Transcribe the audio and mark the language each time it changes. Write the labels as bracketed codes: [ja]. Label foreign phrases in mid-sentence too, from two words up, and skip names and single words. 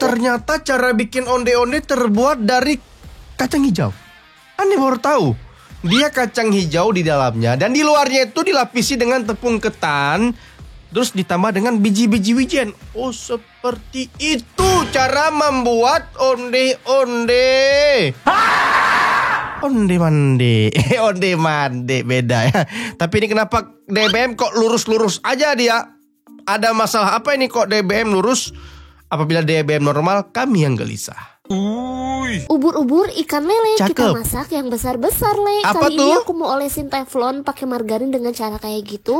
[id] Ternyata cara bikin onde-onde terbuat dari kacang hijau. Aneh baru tahu. Dia kacang hijau di dalamnya dan di luarnya itu dilapisi dengan tepung ketan, terus ditambah dengan biji-biji wijen. Oh, seperti itu cara membuat onde-onde. Onde-mande. Onde-mande beda ya. Tapi ini kenapa DBM kok lurus-lurus aja dia? Ada masalah apa ini kok DBM lurus? Apabila DBM normal, kami yang gelisah. Ubur-ubur ikan lele. Cakep. Kita masak yang besar-besar, Le. Apa Kali tuh? ini aku mau olesin teflon pakai margarin dengan cara kayak gitu.